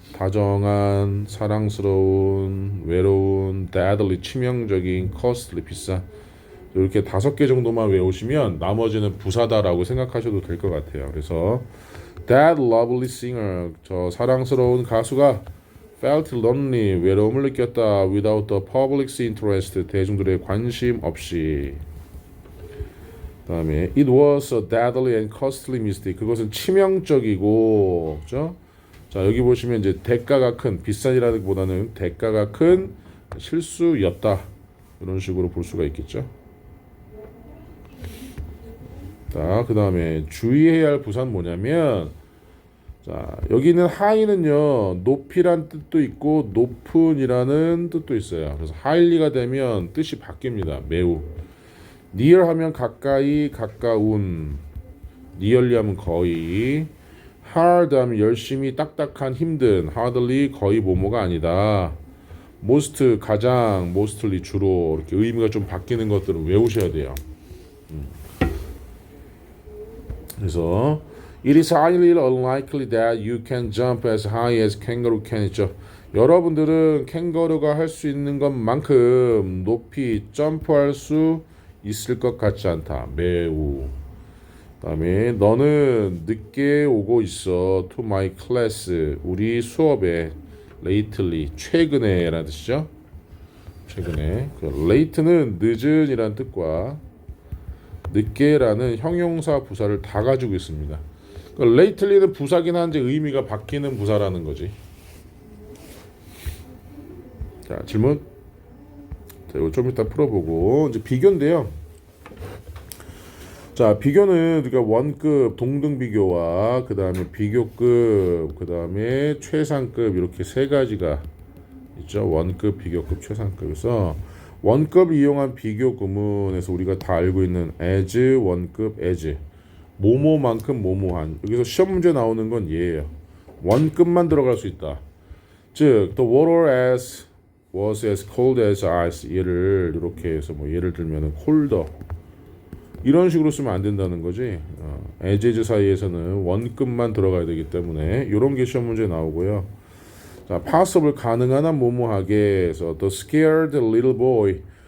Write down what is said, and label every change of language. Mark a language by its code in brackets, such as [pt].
[ko] 다정한, 사랑스러운, 외로운, deadly 치명적인, costly 비싸. 이렇게 5개 정도만 외우시면 나머지는 부사다라고 생각하셔도 될 것 같아요. 그래서 [en] that lovely singer, [ko] 저 사랑스러운 가수가 [en] felt lonely, [ko] 외로움을 느꼈다. [en] without the public's interest, [ko] 대중들의 관심 없이. 그 다음에 [en] it was a deadly and costly mistake, [ko] 그것은 치명적이고, 그죠? 자, 여기 보시면 이제 대가가 큰, 비싼이라기보다는 대가가 큰 실수였다, 이런 식으로 볼 수가 있겠죠. 자, 그 다음에 주의해야 할 부사는 뭐냐면, 자, 여기 있는 high는요, 높이란 뜻도 있고 높은이라는 뜻도 있어요. 그래서 highly가 되면 뜻이 바뀝니다. 매우. near 하면 가까이, 가까운. nearly 하면 거의. hard 하면 열심히, 딱딱한, 힘든. hardly 거의 뭐뭐가 아니다. most 가장, mostly 주로 이렇게 의미가 좀 바뀌는 것들은 외우셔야 돼요. [en] 그래서 It is highly unlikely that you can jump as high as kangaroo can [ko] 있죠. 여러분들은 캥거루가 할 수 있는 것만큼 높이 점프할 수 있을 것 같지 않다. 매우. 그다음에 너는 늦게 오고 있어. [en] To my class. [ko] 우리 수업에. [en] lately. [ko] 최근에라는 뜻이죠. 최근에. 그 late는 늦은이라는 뜻과 늦게라는 형용사 부사를 다 가지고 있습니다. lately는 부사긴 한데 의미가 바뀌는 부사라는 거지. 자, 질문. 자, 이거 좀 이따 풀어보고 이제 비교인데요. 자, 비교는 우리가 원급 동등 비교와 그 다음에 비교급, 그 다음에 최상급 이렇게 세 가지가 있죠. 원급, 비교급, 최상급에서 원급 이용한 비교 구문에서 우리가 다 알고 있는 as 원급 as 뭐뭐만큼 뭐뭐한. 여기서 시험 문제 나오는 건 얘예요. 원급만 들어갈 수 있다. [en] 즉 the water as was as cold as ice. [ko] 얘를 이렇게 해서 뭐 예를 들면은 colder 이런 식으로 쓰면 안 된다는 거지. as 사이에서는 원급만 들어가야 되기 때문에 이런 게 시험 문제 나오고요. 자, possible 가능한 한 뭐뭐하게 해서 [en] the scared little boy.